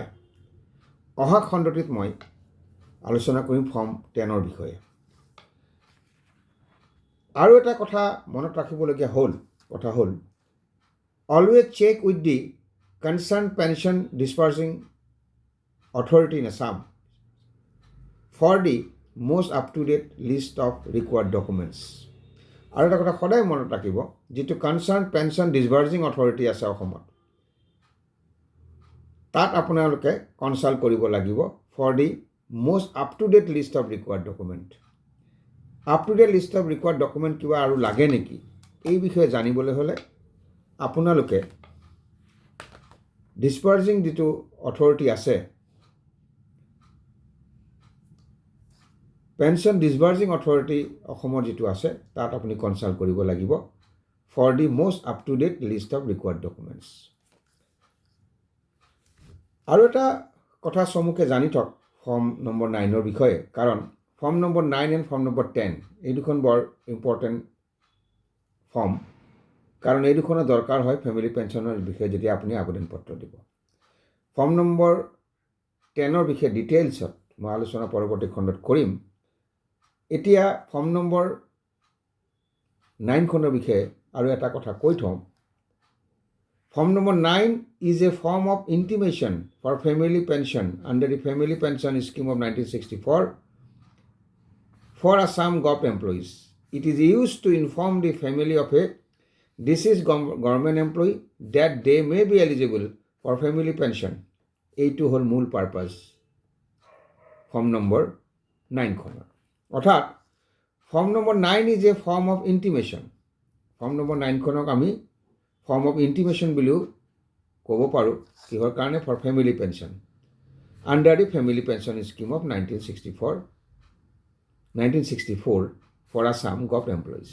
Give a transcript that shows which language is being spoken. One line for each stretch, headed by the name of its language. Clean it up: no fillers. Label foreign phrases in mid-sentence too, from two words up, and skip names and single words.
Assamese: অহা খণ্ডটিত মই আলোচনা কৰিম ফৰ্ম 10ৰ বিষয়ে। আৰু এটা কথা মনত ৰাখিবলগীয়া কথা হ'ল
English: always check with the concerned pension disbursing authority in Assam for the most up-to-date list of required documents.
Assamese: আৰু এটা কথা সদায় মনত ৰাখিব, যিটো
English: concerned pension disbursing authority
Assamese: আছে অসমত, তাত আপোনালোকে কনচাল্ট কৰিব লাগিব
English: for the most up-to-date list of required document. up-to-date list of required document
Assamese: কিবা আৰু লাগে নেকি এই বিষয়ে জানিবলৈ হ'লে আপোনালোকে ডিছপাৰ্চিং যিটো অথৰিটি আছে,
English: pension disbursing authority
Assamese: অসমৰ যিটো আছে তাত আপুনি কনচাল্ট কৰিব লাগিব
English: for the most up-to-date list of required documents.
Assamese: আৰু এটা কথা চমুকে জানি থওক
English: form number 9ৰ
Assamese: বিষয়ে, কাৰণ
English: form number 9 and form number 10
Assamese: এই দুখন বৰ
English: important form,
Assamese: কাৰণ এই দুখনৰ দৰকাৰ হয়
English: family pensionৰ
Assamese: বিষয়ে যেতিয়া আপুনি আবেদন পত্ৰ দিব।
English: form number 10ৰ
Assamese: বিষয়ে ডিটেইলছত মই আলোচনা পৰৱৰ্তী খণ্ডত কৰিম। এতিয়া
English: form number 9খনৰ
Assamese: বিষয়ে আৰু এটা কথা কৈ থওঁ।
English: Form number 9 is a form of intimation for family pension under the Family Pension Scheme of 1964 for Assam Govt employees. It is used to inform the family of a deceased government employee that they may be eligible for family pension.
Assamese: এইটো হ'ল মূল
English: purpose form number 9খনৰ। অৰ্থাৎ form number 9 is a form of intimation. form number 9খনক
Assamese: আমি
English: form of intimation
Assamese: বুলিও ক'ব পাৰোঁ। কিহৰ কাৰণে?
English: for family pension under the Family Pension Scheme of 1964 for Assam Govt employees.